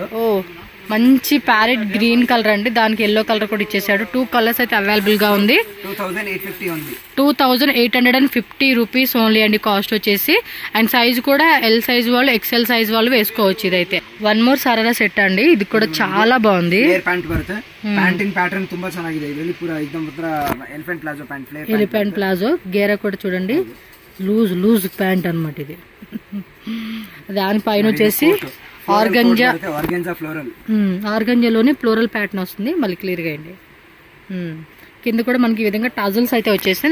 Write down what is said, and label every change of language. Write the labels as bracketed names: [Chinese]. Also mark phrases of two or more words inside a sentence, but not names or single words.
[Telugu] ఓ మంచి [English] parrot green colour [Telugu] అండి. దానికి [English] yellow colour [Telugu] కూడా ఇచ్చేసాడు. 2 కలర్స్ అయితే అవైలబుల్ గా ఉంది. 2850 రూపీస్ ఓన్లీ అండి కాస్ట్ వచ్చేసి. అండ్ సైజ్ కూడా ఎల్ సైజ్ వాళ్ళు, XL సైజ్ వాళ్ళు వేసుకోవచ్చు. ఇదైతే [English] one more sharara set [Telugu] అండి. ఇది కూడా చాలా బాగుంది. [Kannada] ಪ್ಯಾಂಟ್ ಬರುತ್ತೆ. [English] painting pattern [Kannada] ತುಂಬಾ ಚೆನ್ನಾಗಿದೆ. ಇದರಲ್ಲಿ ಪೂರಾ एकदम [English] elephant palazzo pant, elephant palazzo. [Telugu] గేరా కూడా చూడండి, [English] loose pant [Telugu] అన్నమాట ఇది. దానిపైన వచ్చేసి ఆర్గంజాలోనే [English] floral pattern [Telugu] వస్తుంది. మళ్ళీ క్లియర్ గా అండి. కింద కూడా మనకి ఈ విధంగా టజల్స్ అయితే వచ్చేస్తాయి.